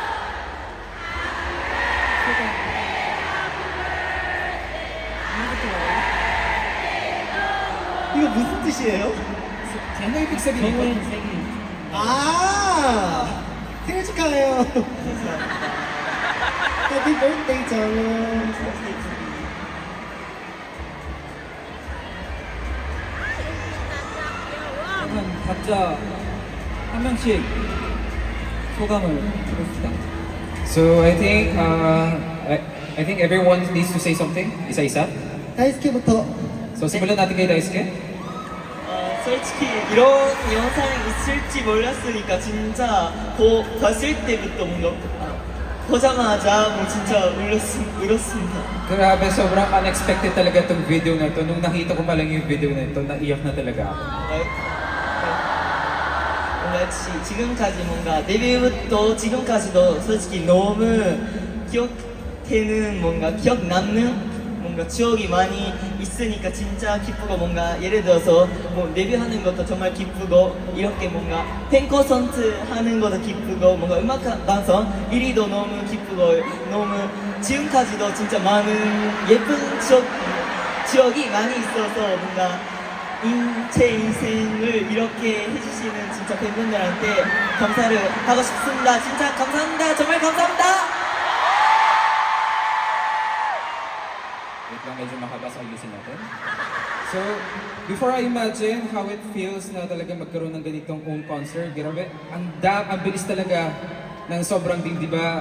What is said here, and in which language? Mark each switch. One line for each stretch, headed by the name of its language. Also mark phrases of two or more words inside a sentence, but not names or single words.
Korean: 이거부터 무슨 뜻이에요?
Filipino: Ano ibig sabihin?
Korean: 정우의 생일. 아 생일 축하해요.
English: happy birthday
Korean: 정우. 그러면 각자 한 명씩 소감을 들읍시다.
English: So I think everyone needs to say something.
Filipino: Isa-isa.
Korean: 다이스케부터.
Filipino: So simulan natin kay Daisuke.
Korean: 솔직히 이런 영상이 있을지 몰랐으니까 진짜 봤을 때부터 뭔가 보자마자 뭐 진짜 울었습니다.
Filipino: Grabe, sobrang unexpected talaga itong video na ito. Nung nakita ko pa lang yung video na ito, naiyak na talaga ako.
Korean: 뭔가 지금까지 뭔가 데뷔부터 지금까지도 솔직히 너무 기억되는 뭔가 기억 남는 뭔가 추억이 많이 있으니까 진짜 기쁘고 뭔가 예를 들어서 뭐 데뷔하는 것도 정말 기쁘고 이렇게 뭔가 팬 콘서트 하는 것도 기쁘고 뭔가 음악 방송 1위도 너무 기쁘고 너무 지금까지도 진짜 많은 예쁜 추억이 많이 있어서 뭔가 제 인생을 이렇게 해주시는 진짜 팬분들한테 감사를 하고 싶습니다. 진짜 감사합니다. 정말 감사합니다.
Filipino: Wait lang, medyo makabasa ayusin natin.
English: So, before I imagine how it feels
Filipino: na talaga magkaroon ng ganitong
English: own concert,
Filipino: grabe, ang bilis talaga ng sobrang di ba?